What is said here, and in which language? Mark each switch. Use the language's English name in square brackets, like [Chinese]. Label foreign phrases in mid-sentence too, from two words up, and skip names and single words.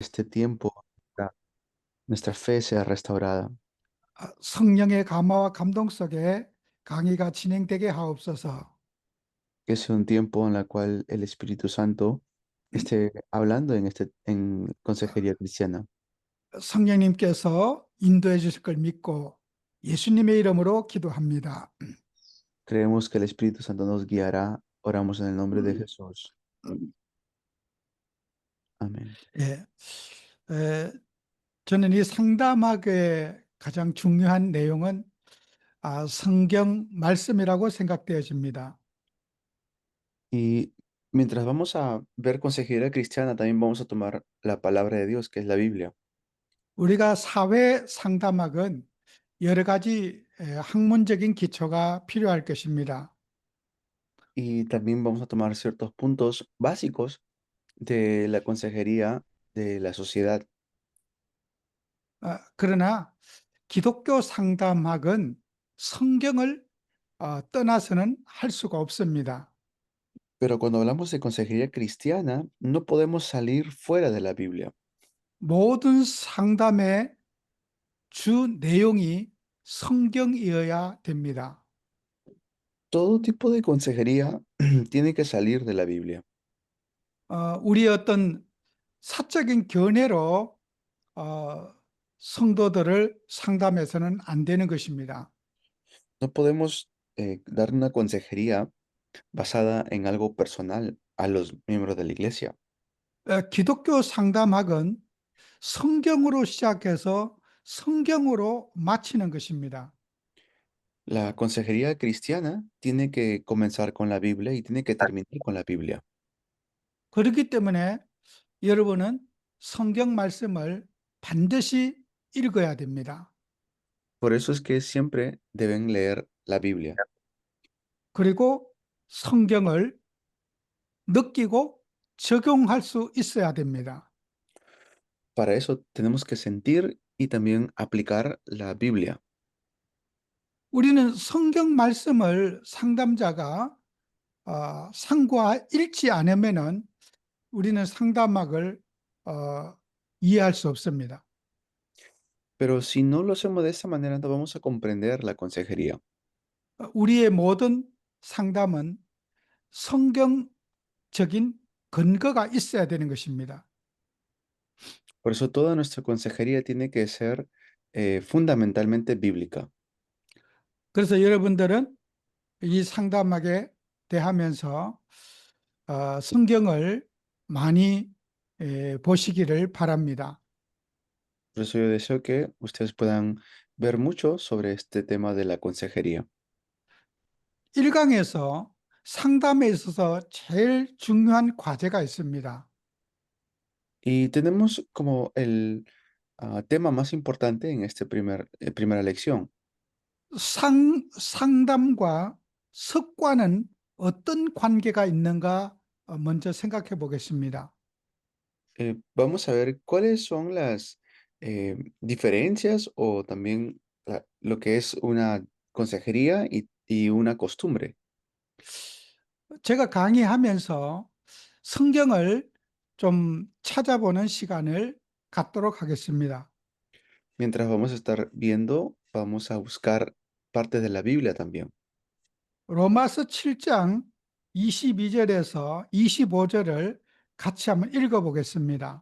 [Spanish] este tiempo nuestra fe sea restaurada, [Korean] 성령의 감화와 감동 속에 강의가 진행되게 하옵소서. [Spanish] que sea un tiempo en el cual el Espíritu Santo esté hablando en Consejería Cristiana. [Korean] 성령님께서 인도해 주실 걸 믿고 예수님의 이름으로 기도합니다. [Spanish] Creemos que el Espíritu Santo nos guiará. Oramos en el nombre de Jesús. Amén. [Korean] 예, 에, 저는 이 상담학의 가장 중요한 내용은 성경 말씀이라고 생각되어집니다. [Spanish] Y mientras vamos a ver Consejería Cristiana, también vamos a tomar la palabra de Dios, que es la Biblia. [Korean] 우리가 사회 상담학은 여러 가지 학문적인 기초가 필요할 것입니다. [Spanish] Y también vamos a tomar ciertos puntos básicos de la consejería de la sociedad. [Korean] 그러나 기독교 상담학은 성경을 떠나서는 할 수가 없습니다. [Spanish] Pero cuando hablamos de consejería cristiana, no podemos salir fuera de la Biblia. [Korean] 모든 상담의 주 내용이 성경이어야 됩니다. [Spanish] Todo tipo de consejería tiene que salir de la Biblia. [Korean] 우리의 어떤 사적인 견해로 어, 성도들을 상담해서는 안 되는 것입니다. [Spanish] No podemos dar una consejería basada en algo personal a los miembros de la iglesia. [Korean] 기독교 상담학은 성경으로 시작해서 성경으로 마치는 것입니다. [Spanish] La consejería cristiana tiene que comenzar con la Biblia y tiene que terminar con la Biblia. [Korean] 그렇기 때문에 여러분은 성경 말씀을 반드시 읽어야 됩니다. [Spanish] Por eso es que siempre deben leer la Biblia. [Korean] 그리고 성경을 느끼고 적용할 수 있어야 됩니다. [Spanish] Para eso tenemos que sentir y también aplicar la Biblia. [Korean] 우리는 성경 말씀을 상담자가 상과 읽지 않으면은 우리는 상담학을 이해할 수 없습니다. [Spanish] Pero si no lo hacemos de esa manera, no vamos a comprender la consejería. [Korean] 우리의 모든 상담은 성경적인 근거가 있어야 되는 것입니다. [Spanish] Por eso toda nuestra consejería tiene que ser fundamentalmente bíblica. [Korean] 그래서 여러분들은 이 상담학에 대하면서 성경을 많이 보시기를 바랍니다. [Spanish] Por eso yo deseo que ustedes puedan ver mucho sobre este tema de la consejería. [Korean] 1강에서 상담에 있어서 제일 중요한 과제가 있습니다. [Spanish] Y tenemos como el tema más importante en esta primera lección. [Korean] 상담과 습관은 어떤 관계가 있는가 먼저 생각해 보겠습니다. [Spanish] Vamos a ver cuáles son las diferencias o también lo que es una consejería y una costumbre. [Korean] 제가 강의하면서 성경을 좀 찾아보는 시간을 갖도록 하겠습니다. [Spanish] Mientras vamos a estar viendo, vamos a buscar partes de la Biblia también. [Korean] 로마서 7장 22절에서 25절을 같이 한번 읽어보겠습니다.